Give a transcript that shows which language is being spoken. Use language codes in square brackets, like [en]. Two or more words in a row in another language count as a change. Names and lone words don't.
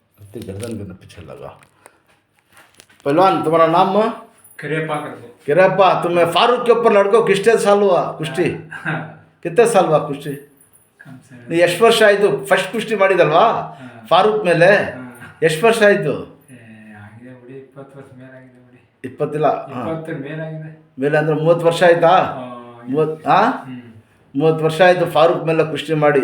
[hi] तो गर्दन के पीछे लगा। पहलवान तुम्हारा नाम? करियप्पा करके। किरप्पा। तुम्हें फारूक के ऊपर लड़को कितने साल हुआ कुश्ती? कितने साल हुआ कुश्ती? [kn] ಎಷ್ಟು ವರ್ಷ ಆಯಿತು ಫಸ್ಟ್ ಕುಸ್ತಿ ಮಾಡಿದಲ್ವಾ ಫಾರೂಕ್ ಮೇಲೆ? ಎಷ್ಟು ವರ್ಷ ಆಯಿತು? ಆಗಿದೆ ಬಿಡಿ, 20 ವರ್ಷ ಮೇಲಾಗಿದೆ ಬಿಡಿ. 20 ಇಲ್ಲ, 20 ಮೇಲಾಗಿದೆ. ಮೇಲೆ ಅಂದರೆ 30 ವರ್ಷ ಆಯಿತಾ? 30 ವರ್ಷ ಆಯಿತು ಫಾರೂಕ್ ಮೇಲೆ ಕುಸ್ತಿ ಮಾಡಿ.